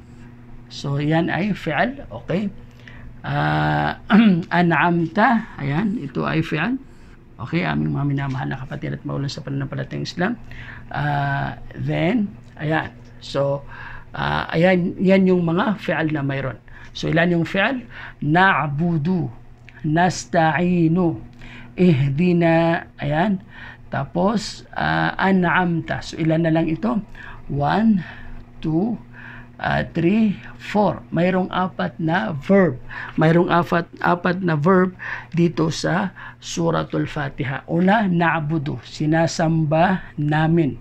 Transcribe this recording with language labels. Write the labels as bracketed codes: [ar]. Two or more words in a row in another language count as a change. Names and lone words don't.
[tl] So, yan ay fi'al. Okay. An'amta. Ayan. Ito ay fi'al. Okay, aming mga minamahal na kapatid at maulan sa pananampalatayang Islam. Then, ayan. So, ayan, yan yung mga fi'al na mayroon. So, ilan yung fi'al? [ar] نعبد، نستعين، اهدنا, [tl] ayan. Tapos, an'amta. So, ilan na lang ito? 1, 2, 3, 4. Mayroong 4 na verb. Mayroong apat na verb dito sa Suratul Fatiha. Una, na'budu. Sinasamba namin.